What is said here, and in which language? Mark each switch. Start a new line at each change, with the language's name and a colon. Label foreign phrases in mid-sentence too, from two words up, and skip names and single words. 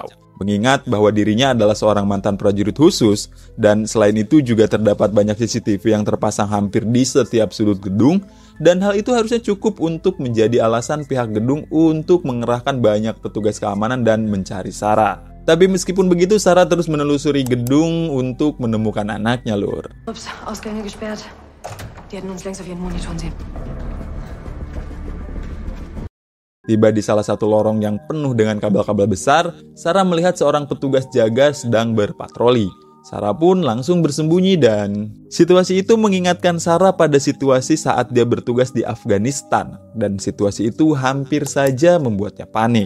Indonesian: Mengingat bahwa dirinya adalah seorang mantan prajurit khusus dan selain itu juga terdapat banyak CCTV yang terpasang hampir di setiap sudut gedung dan hal itu harusnya cukup untuk menjadi alasan pihak gedung untuk mengerahkan banyak petugas keamanan dan mencari Sarah. Tapi meskipun begitu, Sarah terus menelusuri gedung untuk menemukan anaknya, Lur.
German: Ups, Ausgänge gesperrt. Die hätten uns längst auf ihren Monitoren sehen.
Indonesian: Tiba di salah satu lorong yang penuh dengan kabel-kabel besar, Sarah melihat seorang petugas jaga sedang berpatroli. Sarah pun langsung bersembunyi dan situasi itu mengingatkan Sarah pada situasi saat dia bertugas di Afghanistan dan situasi itu hampir saja membuatnya panik.